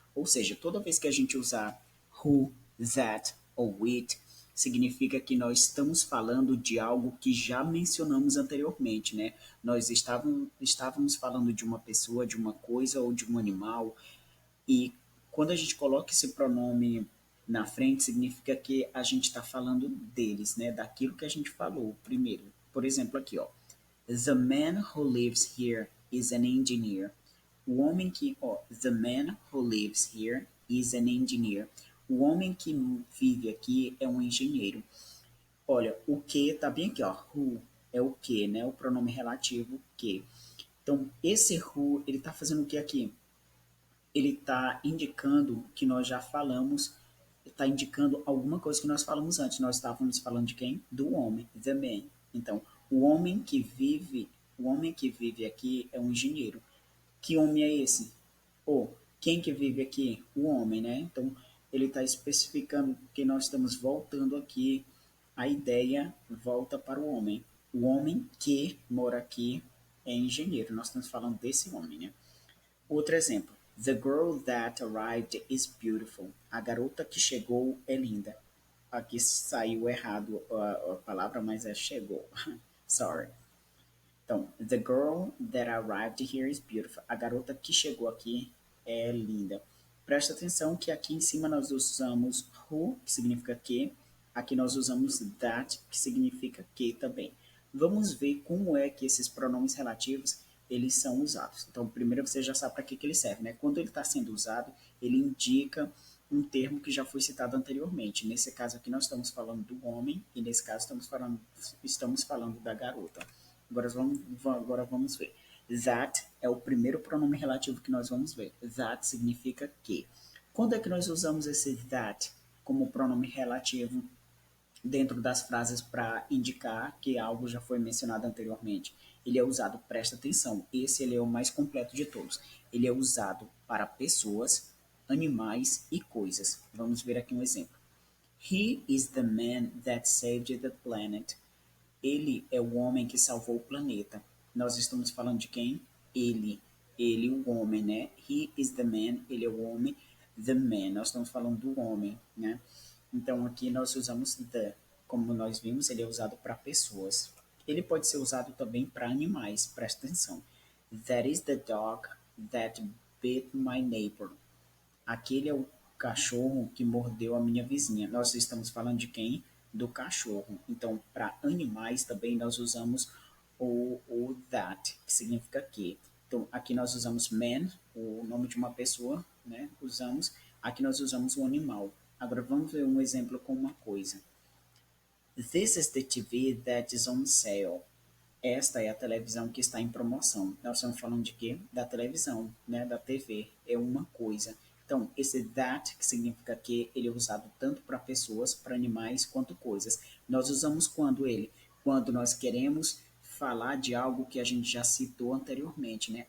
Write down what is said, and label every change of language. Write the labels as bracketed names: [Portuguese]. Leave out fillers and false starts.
[Portuguese] Ou seja, toda vez que a gente usar who, that ou which, significa que nós estamos falando de algo que já mencionamos anteriormente, né? Nós estávamos falando de uma pessoa, de uma coisa ou de um animal, e quando a gente coloca esse pronome na frente, significa que a gente está falando deles, né? Daquilo que a gente falou primeiro. Por exemplo, aqui, ó. [English] The man who lives here is an engineer. [Portuguese] O homem que, ó, [English] the man who lives here is an engineer. [Portuguese] O homem que vive aqui é um engenheiro. Olha, o que tá bem aqui, ó. Who é o que, né? O pronome relativo que. Então, esse who, ele tá fazendo o que aqui? Ele está indicando que nós já falamos, está indicando alguma coisa que nós falamos antes. Nós estávamos falando de quem? Do homem, [English] the man. [Portuguese] Então, o homem que vive aqui é um engenheiro. Que homem é esse? Ou quem que vive aqui? O homem, né? Então, ele está especificando que nós estamos voltando aqui, a ideia volta para o homem. O homem que mora aqui é engenheiro. Nós estamos falando desse homem, né? Outro exemplo. [English] The girl that arrived is beautiful. [Portuguese] A garota que chegou é linda. Aqui saiu errado a palavra, mas é chegou. [English] Sorry. Então, the girl that arrived here is beautiful. [Portuguese] A garota que chegou aqui é linda. Presta atenção que aqui em cima nós usamos who, que significa que. Aqui nós usamos that, que significa que também. Vamos ver como é que esses pronomes relativos eles são usados. Então, primeiro você já sabe para que ele serve, né? Quando ele está sendo usado, ele indica um termo que já foi citado anteriormente. Nesse caso aqui nós estamos falando do homem e nesse caso estamos falando da garota. Agora vamos ver. That é o primeiro pronome relativo que nós vamos ver. That significa que. Quando é que nós usamos esse that como pronome relativo dentro das frases para indicar que algo já foi mencionado anteriormente? Ele é usado, presta atenção, esse ele é o mais completo de todos. Ele é usado para pessoas, animais e coisas. Vamos ver aqui um exemplo. [English] He is the man that saved the planet. [Portuguese] Ele é o homem que salvou o planeta. Nós estamos falando de quem? Ele. Ele, o homem, né? [English] He is the man, [Portuguese] ele é o homem. [English] The man, [Portuguese] nós estamos falando do homem, né? Então aqui nós usamos the. Como nós vimos, ele é usado para pessoas. Ele pode ser usado também para animais, presta atenção. [English] That is the dog that bit my neighbor. [Portuguese] Aquele é o cachorro que mordeu a minha vizinha. Nós estamos falando de quem? Do cachorro. Então, para animais também nós usamos o that, que significa que. Então, aqui nós usamos man, o nome de uma pessoa, né? Usamos. Aqui nós usamos o animal. Agora vamos ver um exemplo com uma coisa. [English] This is the TV that is on sale. [Portuguese] Esta é a televisão que está em promoção. Nós estamos falando de quê? Da televisão, né? Da TV. É uma coisa. Então, esse that, que significa que, ele é usado tanto para pessoas, para animais, quanto coisas. Nós usamos quando ele? Quando nós queremos falar de algo que a gente já citou anteriormente, né?